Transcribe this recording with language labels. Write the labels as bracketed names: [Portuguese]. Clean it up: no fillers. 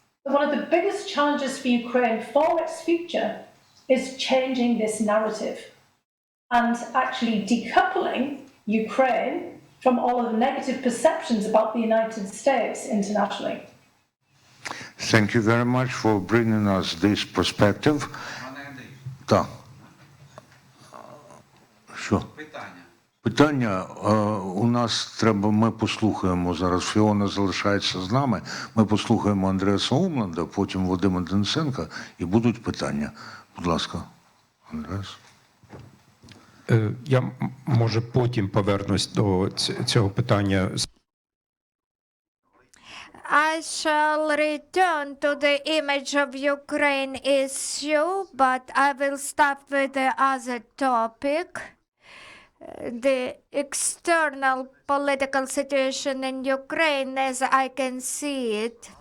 [English] But one of the biggest challenges for Ukraine for its future is changing this narrative and actually decoupling Ukraine from all of the negative perceptions about the United States internationally. Thank you very much for bringing us this perspective. [Ukrainian] Так. Що? Питання у нас треба, ми послухаємо зараз, Фіона залишається з нами, ми послухаємо Андреаса Умланда, потім Вадима Денисенка, і будуть питання. Будь ласка, Андреас. Я, може, потім повернусь до цього питання. [English] I shall return to the image of Ukraine issue, but I will start with the other topic. The external political situation in Ukraine as I can see it.